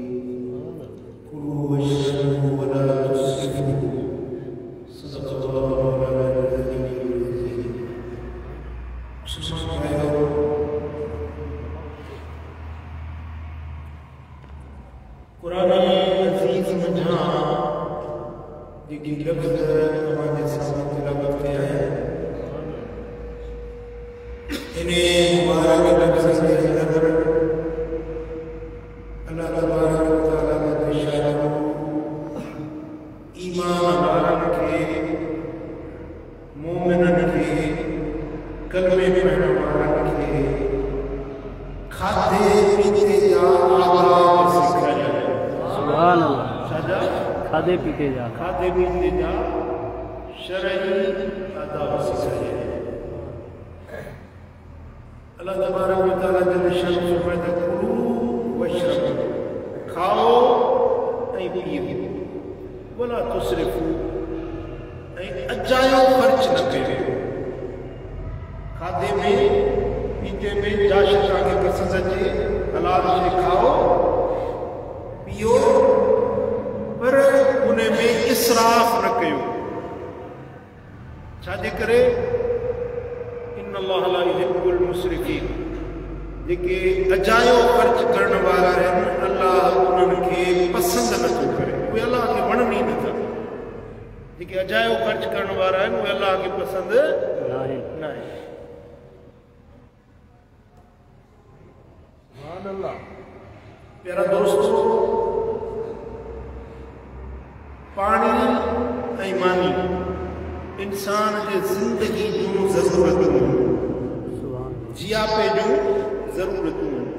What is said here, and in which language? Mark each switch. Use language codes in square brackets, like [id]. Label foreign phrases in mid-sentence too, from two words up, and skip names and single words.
[ar] كلوا واشربوا ولا تسرفوا. صدق الله العلي العظيم. [sd] कुरान अजीज मंझा जेकी लफ्ज़ तव्हांजे साम्हूं तिलावत कया आहिनि, इन मुबारक लफ्ज़नि जे अंदर अल्लाह [ar] تبارك وتعالى [sd] जो शान ईमान वारनि खे, मोमिननि खे, कलमे पढ़ण वारनि खे खाधे पीते जा आदाब सिखाया। [ar] سبحان الله. [sd] खाधे पीते जा शरई आदाब सिखाया। अल्लाह [ar] تبارك وتعالى [sd] जल शान फरमाता [ar] كلوا واشربوا, [sd] खाओ ऐं पियो, [ar] ولا تسرفوا, [sd] ऐं अजायो ख़र्च न कयो। खाधे में पीते में जाश तव्हांखे पसंदि अचे, हलाल शइ खाओ पियो, पर उन में इसराफ़ न कयो। छाजे करे? [ar] إن الله لا يحب المسرفين. [sd] जेके अजायो ख़र्च करण वारा आहिनि, अल्लाह उन्हनि खे पसंदि नथो करे, उहे अल्लाह खे वणनि ई नथा। जेके अजायो ख़र्च करण वारा आहिनि उहे अल्लाह खे पसंदि न आहे। प्यारा दोस्तो, पानी ऐं मानी इंसान जे ज़िंदगी जूं ज़रूरतूं, जियापे जूं ज़रूरतूं।